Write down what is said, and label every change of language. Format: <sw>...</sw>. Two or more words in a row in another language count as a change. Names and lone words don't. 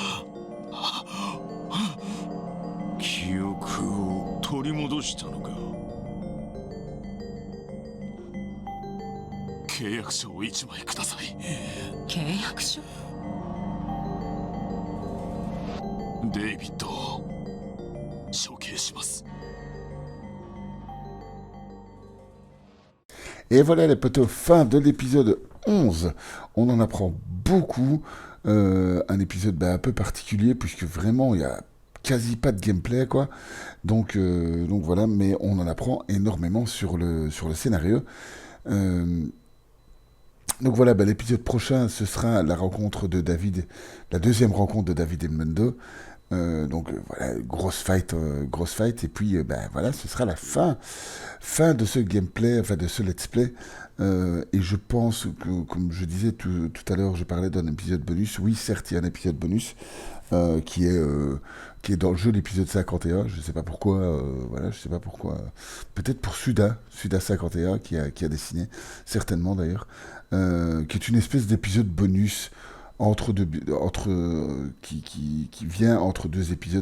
<ja>記憶を取り戻したのか？契約書を1枚ください。契約書？デイビッドを処刑します。</ja> <fr>Et voilà les potos, fin de l'épisode 11. On en apprend beaucoup. Un épisode un peu particulier puisque vraiment il y a quasi pas de gameplay quoi. Donc voilà, mais on en apprend énormément sur le scénario. Donc voilà, l'épisode prochain, ce sera la rencontre de David, la deuxième rencontre de David et Mundo. Voilà, grosse fight, et puis voilà, ce sera la fin de ce gameplay, enfin de ce</fr> <en>let's play.</en> <fr>Et je pense que, comme je disais tout à l'heure, je parlais d'un épisode bonus. Oui, certes, il y a un épisode bonus qui est dans le jeu, l'épisode 51. Je sais pas pourquoi, voilà, je sais pas pourquoi. Peut-être pour Suda 51 qui a dessiné, certainement d'ailleurs, qui est une espèce d'épisode bonus qui vient entre deux épisodes.</fr>